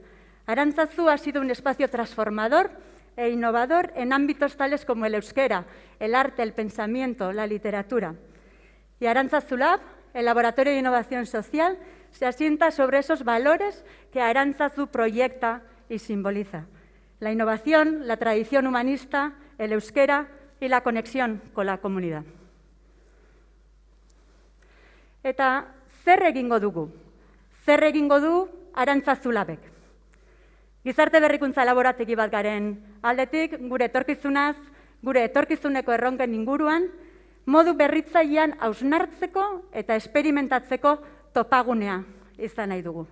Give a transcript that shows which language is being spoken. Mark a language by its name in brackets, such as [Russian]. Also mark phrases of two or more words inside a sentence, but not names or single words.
[Spanish] Arantzazu ha sido un espacio transformador e innovador en ámbitos tales como el euskera, el arte, el pensamiento, la literatura. Y Arantzazu Lab, el laboratorio de innovación social, se asienta sobre esos valores que Arantzazu proyecta y simboliza. La innovación, la tradición humanista, el euskera y la conexión con la comunidad. [Basque] Eta zer egingo dugu? Zer egingo du Arantzazu Labek? Gizarte berrikuntza laborategi bat garen aldetik, gure etorkizunaz, gure etorkizuneko erronken inguruan, modu berritzailean hausnartzeko eta esperimentatzeko topagunea izan nahi dugu.